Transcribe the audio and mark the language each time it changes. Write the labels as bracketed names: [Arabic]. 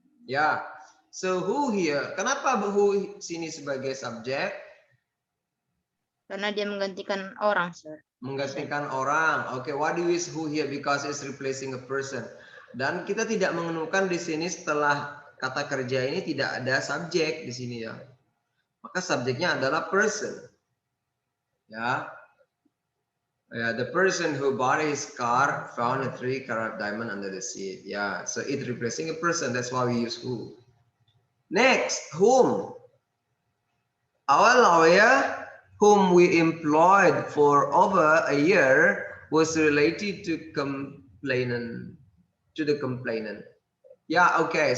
[Indonesian] Ya, [English] so who here? [Indonesian] Kenapa who sini sebagai subjek? Karena dia menggantikan orang, sir. Menggantikan orang. [English] Oke, why do we use who here? Because it's replacing a person. [Indonesian] Dan kita tidak menemukan di sini setelah kata kerja ini tidak ada subjek di sini ya. Maka subjeknya adalah person. Ya. [English] Yeah, the person who bought his car found a 3-carat diamond under the seat. Yeah, so it's replacing a person. That's why we use who. Next, whom. Our lawyer, whom we employed for over a year, was related to complainant. To the complainant. Yeah, okay.